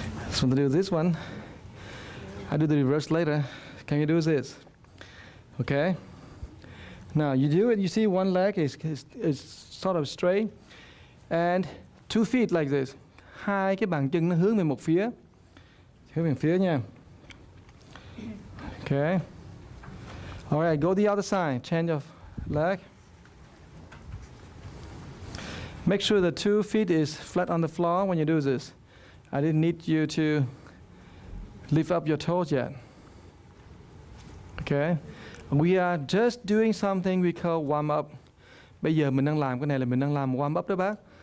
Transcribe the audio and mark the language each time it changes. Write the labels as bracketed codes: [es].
[en] So to do this one, I do the reverse later. Can you do this? Okay? Now you do it, you see one leg is sort of straight, and 2 feet like this. [vi] 2 cái bàn chân nó hướng về một phía. Hướng về phía nha. [en] Okay? All right, go the other side. Change your leg. Make sure the 2 feet is flat on the floor when you do this. I didn't need you to lift up your toes yet. Okay? We are just doing something we call warm up. [vi] Bây giờ mình đang làm cái này là mình đang làm warm up đó bác.